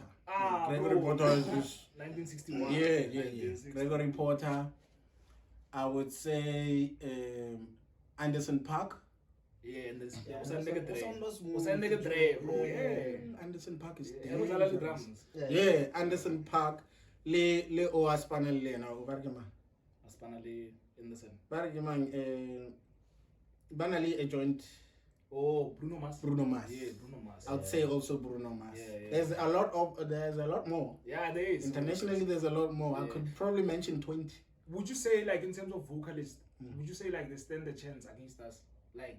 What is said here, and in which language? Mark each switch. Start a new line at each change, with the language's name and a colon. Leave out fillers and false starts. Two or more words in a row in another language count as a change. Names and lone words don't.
English: Gregory Porter is just 1961. Yeah. Gregory Porter. I would say Anderson .Paak. Yeah, and this Anderson .Paak is drums. Yeah, Anderson .Paak. Le o Aspanel le na o bargema. Aspanale Anderson. Bargema banally a joint. Oh, Bruno Mars. Bruno Mars. Yeah, Bruno Mars. I'd say also Bruno Mars. Yeah. There's a lot more. Yeah, there is. Internationally, there's a lot more. I could probably mention 20. Would you say, like, in terms of vocalists, would you say, like, they stand a chance against us? Like,